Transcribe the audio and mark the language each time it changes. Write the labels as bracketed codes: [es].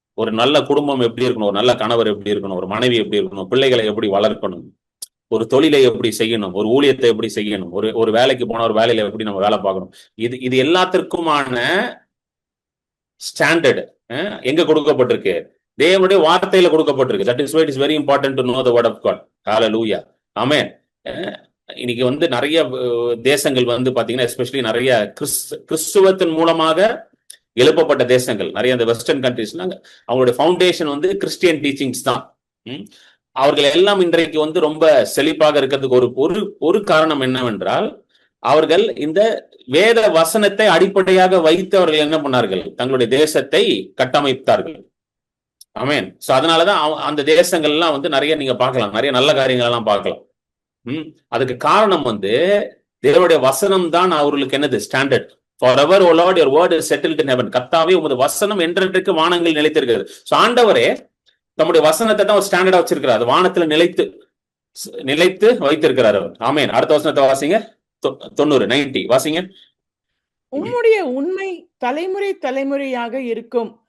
[ta] ஒரு நல்ல குடும்பம் எப்படி இருக்கணும், ஒரு நல்ல கணவர் எப்படி இருக்கணும், ஒரு மனைவி எப்படி இருக்கணும், பிள்ளைகளை எப்படி வளர்க்கணும், ஒரு தொழிலை எப்படி செய்யணும், ஒரு ஊழியத்தை எப்படி செய்யணும், ஒரு வேலைக்கு போன ஒரு வேலையில எப்படி நம்ம வேலை பார்க்கணும், இது எல்லாத்திற்குமான ஸ்டாண்டர்ட் எங்க கொடுக்கப்பட்டிருக்கு, தேவனுடைய வார்த்தையில கொடுக்கப்பட்டிருக்கு. [en] That is why it is very important to know the word of God. Hallelujah. Amen. [ta] இன்னைக்கு வந்து நிறைய தேசங்கள் வந்து பாத்தீங்கன்னா எஸ்பெஷலி நிறைய கிறிஸ்துவத்தின் மூலமாக எழுப்பப்பட்ட தேசங்கள் நிறைய இந்த வெஸ்டர்ன் கண்ட்ரீஸ்ல அவங்களுடைய ஃபவுண்டேஷன் வந்து கிறிஸ்டியன் டீச்சிங்ஸ் தான். அவர்கள் எல்லாம் இன்றைக்கு வந்து ரொம்ப செழிப்பாக இருக்கிறதுக்கு ஒரு காரணம் என்னவென்றால் அவர்கள் இந்த வேத வசனத்தை அடிப்படையாக வைத்து அவர்கள் என்ன பண்ணார்கள், தங்களுடைய தேசத்தை கட்டமைத்தார்கள். ஆமென். சோ அதனாலதான் அந்த தேசங்கள்லாம் வந்து நிறைய நீங்க பார்க்கலாம், நிறைய நல்ல காரியங்கள் எல்லாம் பார்க்கலாம். அதுக்கு காரணம் வந்து தேவனுடைய வசனம் தான் அவர்களுக்கு என்னது, standard. [en] forever O Lord your word is settled in heaven. [ta] கர்த்தாவே உமது வசனம் என்றென்றைக்கு வானங்கள் நிலைத்திருக்கிறது. சோ ஆண்டவரே நம்முடைய வசனத்தை தான் ஒரு ஸ்டாண்டர்டா வச்சிருக்கிறார். அது வானத்துல நிலைத்து வைத்திருக்கிறார் அவர். ஆமென். அடுத்த வசனத்தை வாசிங்க. 90 வாசிங்க. உம்முடைய உண்மை தலைமுறை தலைமுறையாக இருக்கும்.